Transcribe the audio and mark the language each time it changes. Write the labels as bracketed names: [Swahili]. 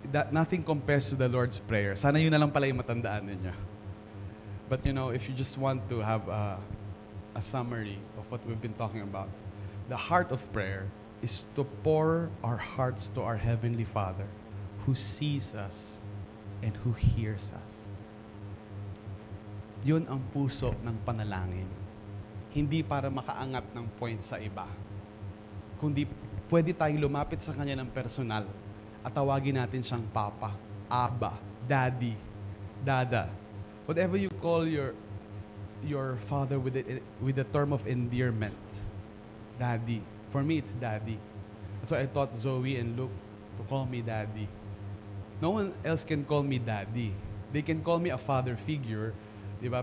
[English] Nothing compares to the Lord's Prayer. [Filipino] Sana yun na lang pala yung matandaan ninyo. [English] But you know, if you just want to have a summary of what we've been talking about, the heart of prayer is to pour our hearts to our Heavenly Father who sees us and who hears us. [Filipino] Yun ang puso ng panalangin. Hindi para makaangat ng point sa iba. Kundi pwede tayong lumapit sa Kanya ng personal at tawagin natin siyang Papa, Abba, Daddy, Dada. [English] Whatever you call your father with the term of endearment. Daddy. For me, it's Daddy. That's why I taught Zoe and Luke to call me Daddy. No one else can call me Daddy. They can call me a father figure, di ba?